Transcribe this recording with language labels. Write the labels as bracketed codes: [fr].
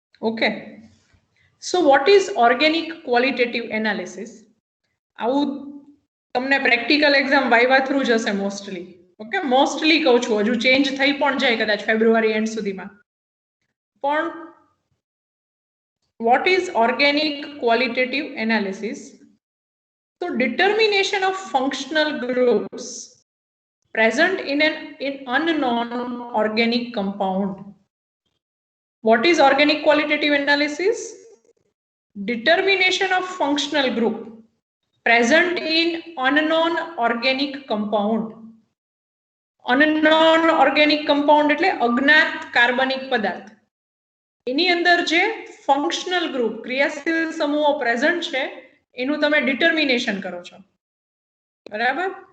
[en] Okay, so what is organic qualitative analysis? [gu] આવું તમને practical exam viva through જશે mostly. Okay, mostly કહું છું, હજુ ચેન્જ થઈ પણ જાય કદાચ ફેબ્રુઆરી એન્ડ સુધીમાં. [en] પણ what is organic qualitative analysis? So determination of functional groups present in an unknown organic compound. What is organic qualitative analysis? Determination of functional group present in unknown organic compound. [gu] Unknown organic compound એટલે અજ્ઞાત કાર્બનિક પદાર્થ. એની અંદર જે functional group ક્રિયાશીલ સમૂહો present છે એનું તમે ડિટર્મિનેશન કરો છો. બરાબર?